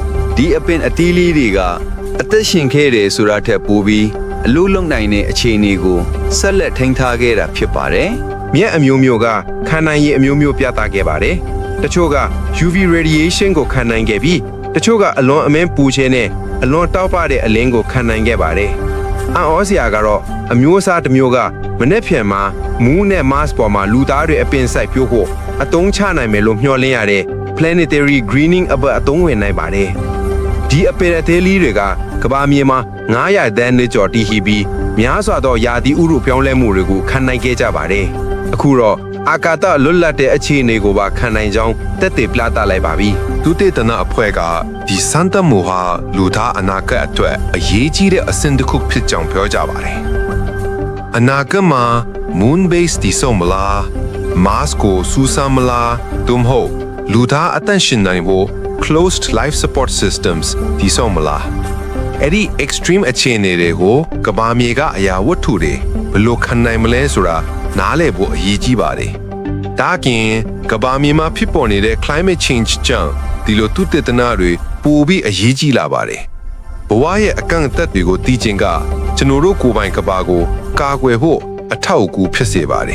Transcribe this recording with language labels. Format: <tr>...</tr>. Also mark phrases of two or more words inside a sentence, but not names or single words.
<my>ဒီအပင်အသီးလေးတွေကအသက်ရှင်ခဲ့တယ်ဆိုတာထက်ပိုပြီးအလို့လုံနိုင်တဲ့အခြေအနေကိုဆက်လက်ထိန်းထားခဲ့တာဖြစ်ပါတယ်။မြက်အမျိုးမျိုးကခံနိုင်ရည်အမျိုးမျိုးပြသခဲ့ပါတယ်။တချို့က</my> <en>UV radiation</en> <my>ကိုခံနိုင်ခဲ့ပြီးတချို့ကအလွန်အမင်းပူခြင်းနဲ့အလွန်တောက်ပတဲ့အလင်းကိုခံနိုင်ခဲ့ပါတယ်။အံ့ဩစ ရာကတော့အမျိုးအစားတစ်မျိုးကမနေ့ဖြန်မှာမူးနဲ့ Mars ပေါ်မှာလူသားတွေအပင်စိုက်ပျိုးဖို့အသုံးချနိုင်မယ်လို့မျှော်လင့်ရတဲ့</my> <en>planetary greening</en> <my>အပတ်အသုံးဝင်နိုင်ပါတယ်။ဒီအပင်အသေးလေးတွေကကဘာမြေမှာ900တန်းနဲ့ကျော်တည်ရှိပြီးများစွာ သောရာသီဥတုပြောင်းလဲမှုတွေကိုခံနိုင်ခဲ့ကြပါတယ်။အခုတော့အာကာသလွတ်လပ်တဲ့အခြေအနေကိုပါခံနိုင်ကြောင်းသက်သေပြသလိုက်ပါပြီ။ဒုတေသနအဖွဲ့ကဒီစန်တမူဟာ လူသားအနာဂတ်အတွက်အရေးကြီးတဲ့အဆင့်တစ်ခုဖြစ်ကြောင်းပြောကြပါတယ်။အနာဂတ်မှာ</my> <en>moon base</en> <my>တည်ဆုံမလား Mars ကိုစူးစမ်း မလားသို့မဟုတ်လူသားအသက်ရှင်နိုင်ဖို့</my> <en>closed life support systems</en> <my>တည်ဆုံမလားအဲ့ဒီ extreme အခြေအနေတွေကိုကဘာမြေကအရာဝတ္ထုတွေဘယ်လိုခံနိုင်မလဲဆိုတာနားလည်ဖို့အရေးကြီးပါတယ်။ဒါကင်ကဘာမြေမှာဖြစ်ပေါ်နေတဲ့</my> <en>climate change</en> <my>ကြောင့်ဒီလိုသုတေသနတွေပိုပြီးအရေးကြီးလာပါတယ်။ဘဝရဲ့အကန့်အသတ်တွေကိုသိချင်ကကျွန်တော်တို့ကိုယ်ပိုင်ကဘာကိုကာကွယ်ဖို့အထောက်အကူဖြစ်စေပါတယ်</my>